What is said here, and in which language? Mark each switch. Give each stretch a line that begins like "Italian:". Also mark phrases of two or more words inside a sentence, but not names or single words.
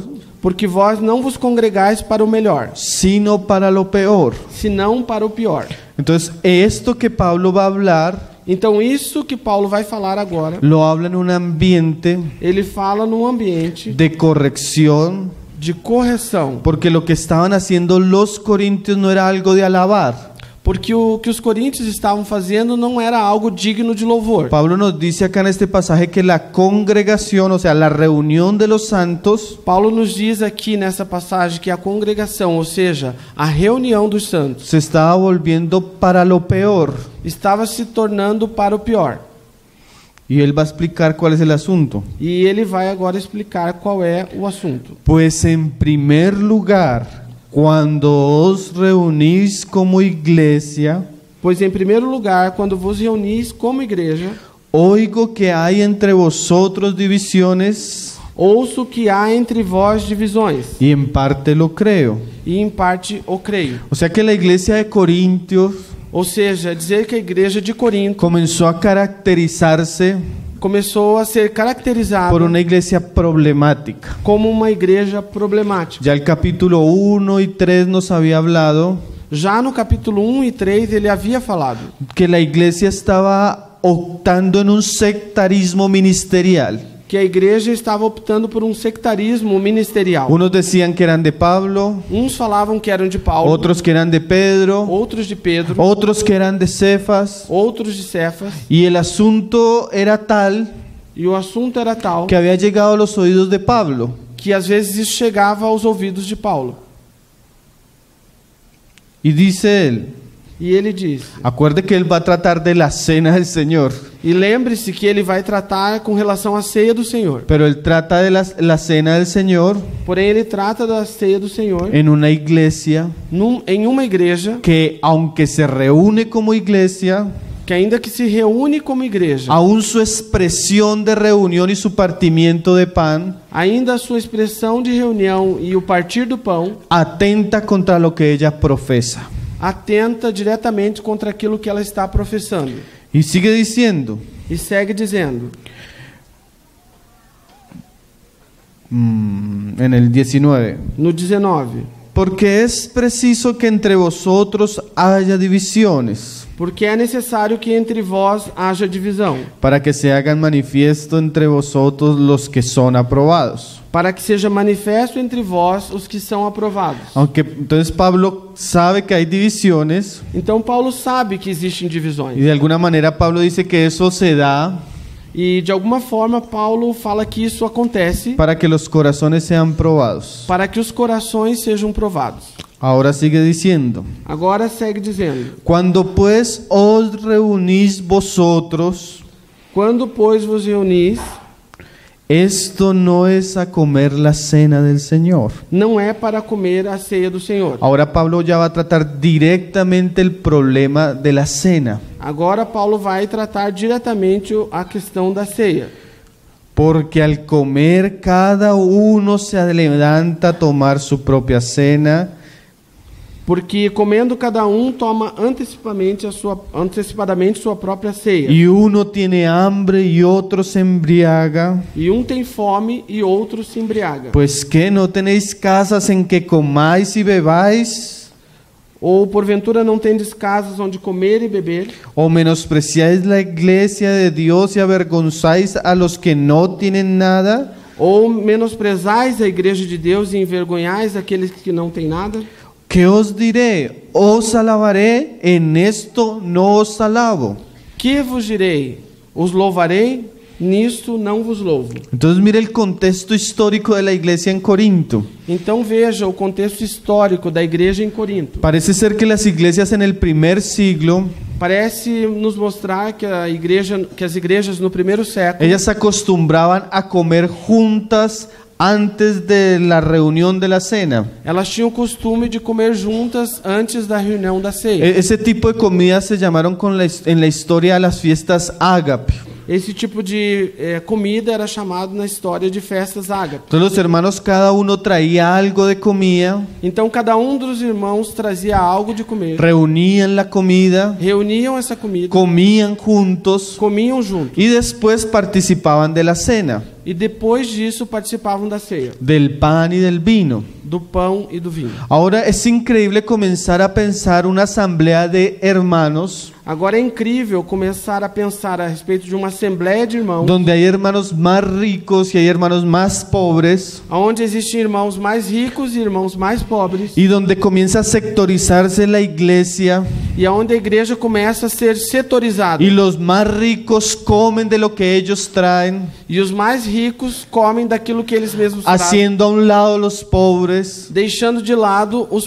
Portuguese: porque vós não vos congregais para o melhor,
Spanish: sino para lo peor.
Portuguese: senão para o pior.
Spanish: Entonces, esto que Pablo va a hablar,
Portuguese: Então, isso que Paulo vai falar agora,
Spanish: lo habla en un ambiente
Portuguese: ele fala num ambiente
Spanish: de corrección,
Portuguese: de correção,
Spanish: porque lo que estaban haciendo los corintios no era algo de alabar.
Portuguese: porque o que os coríntios estavam fazendo não era algo digno de louvor.
Spanish: Pablo nos dice acá en este pasaje que la congregación, o sea, la reunión de los santos,
Portuguese: Paulo nos diz aqui nessa passagem que a congregação, ou seja, a reunião dos santos,
Spanish: se estaba volviendo para lo peor.
Portuguese: estava se tornando para o pior.
Spanish: Y él va a explicar cuál es el asunto.
Portuguese: E ele vai agora explicar qual é o assunto.
Spanish: Pues en primer lugar, cuando os reunís como iglesia,
Portuguese: Pois, em primeiro lugar, quando vos reunis como igreja,
Spanish: oigo que hay entre vosotros divisiones,
Portuguese: ouço que há entre vós divisões,
Spanish: y en parte lo creo.
Portuguese: e em parte o creio.
Spanish: O sea que la iglesia de Corintios
Portuguese: Ou seja, dizer que a igreja de Corinto
Spanish: comenzó a caracterizarse
Portuguese: começou a ser caracterizada
Spanish: por una iglesia problemática.
Portuguese: como uma igreja problemática.
Spanish: Ya el capítulo 1 y 3 nos había hablado
Portuguese: Já no capítulo 1 e 3 ele havia falado
Spanish: que la iglesia estaba optando en un sectarismo ministerial.
Portuguese: que a igreja estava optando por um sectarismo ministerial.
Spanish: Unos decían que eran de Pablo,
Portuguese: Uns falavam que eram de Paulo,
Spanish: otros que eran de Pedro,
Portuguese: outros de Pedro,
Spanish: otros que eran de Cefas,
Portuguese: outros de Cefas,
Spanish: y el asunto era tal
Portuguese: e o assunto era tal
Spanish: que había llegado a los oídos de Pablo.
Portuguese: que às vezes isso chegava aos ouvidos de Paulo.
Spanish: Y dice él,
Portuguese: E ele disse,
Spanish: acuerde que él va a tratar de la cena del Señor,
Portuguese: e lembre-se que ele vai tratar com relação à ceia do Senhor.
Spanish: pero él trata de la cena del Señor
Portuguese: Porém, ele trata da ceia do Senhor
Spanish: en una iglesia
Portuguese: em uma igreja
Spanish: que, aunque se reúne como iglesia,
Portuguese: que ainda que se reúne como igreja,
Spanish: aún su expresión de reunión y su partimiento de pan
Portuguese: ainda a sua expressão de reunião e o partir do pão
Spanish: atenta contra lo que ella profesa.
Portuguese: atenta diretamente contra aquilo que ela está professando.
Spanish: Y sigue diciendo,
Portuguese: E segue dizendo,
Spanish: en el 19,
Portuguese: no 19,
Spanish: porque es preciso que entre vosotros haya divisiones,
Portuguese: porque é necessário que entre vós haja divisão,
Spanish: para que se hagan manifiesto entre vosotros los que son aprobados.
Portuguese: para que seja manifesto entre vós os que são aprovados.
Spanish: Aunque entonces Pablo sabe que hay divisiones,
Portuguese: Então Paulo sabe que existem
Spanish: y
Portuguese: divisões.
Spanish: de alguna manera Pablo dice que eso se da
Portuguese: E de alguma forma Paulo fala que isso acontece
Spanish: para que los corazones sean probados.
Portuguese: para que os corações sejam provados.
Spanish: Ahora sigue diciendo,
Portuguese: Agora segue dizendo,
Spanish: cuando pues os reunís vosotros,
Portuguese: quando pois vos reunis,
Spanish: esto no es a comer la cena del Señor.
Portuguese: não é para comer a ceia do Senhor.
Spanish: Ahora Pablo ya va a tratar directamente el problema de la cena,
Portuguese: Agora Paulo vai tratar diretamente a questão da ceia.
Spanish: porque al comer cada uno se adelanta a tomar su propia cena,
Portuguese: Porque comendo cada toma antecipadamente sua própria ceia.
Spanish: y uno tiene hambre y otro se embriaga.
Portuguese: E tem fome e outro se embriaga.
Spanish: Pues que no tenéis casas en que comáis y bebáis,
Portuguese: Ou porventura não tendes casas onde comer e beber?
Spanish: o menospreciáis la iglesia de Dios y avergonzáis a los que no tienen nada.
Portuguese: Ou menosprezais a igreja de Deus e envergonhais aqueles que não têm nada?
Spanish: ¿Qué os diré? Os alabaré, en esto no os alabo.
Portuguese: Que vos direi? Os louvarei? Nisto não vos louvo.
Spanish: Entonces mire el contexto histórico de la iglesia en Corinto.
Portuguese: Então veja o contexto histórico da igreja em Corinto.
Spanish: Parece ser que las iglesias en el primer siglo,
Portuguese: Parece nos mostrar que as igrejas no primeiro século,
Spanish: ellas se acostumbraban a comer juntas antes de la reunión de la cena.
Portuguese: elas tinham o costume de comer juntas antes da reunião da ceia.
Spanish: Ese tipo de comidas se llamaron en la historia las fiestas ágape.
Portuguese: Esse tipo de comida era chamado na história de festas ágape.
Spanish: Entonces los hermanos cada uno traía algo de comida,
Portuguese: Então cada dos irmãos trazia algo de comer,
Spanish: reunían la comida,
Portuguese: reuniam essa comida,
Spanish: comían juntos
Portuguese: comiam juntos
Spanish: y después participaban de la cena,
Portuguese: e depois disso participavam da ceia,
Spanish: del pan y del vino.
Portuguese: do pão e do vinho.
Spanish: Ahora es increíble comenzar a pensar una asamblea de hermanos
Portuguese: Agora é incrível começar a pensar a respeito de uma assembleia de irmãos,
Spanish: donde hay hermanos más ricos y hay hermanos más pobres,
Portuguese: onde existem irmãos mais ricos e irmãos mais pobres,
Spanish: y donde comienza a sectorizarse la iglesia
Portuguese: e onde a igreja começa a ser setorizada.
Spanish: y los más ricos comen de lo que ellos traen,
Portuguese: E os mais ricos comem daquilo que eles mesmos trazem,
Spanish: haciendo a un lado los pobres
Portuguese: deixando de lado os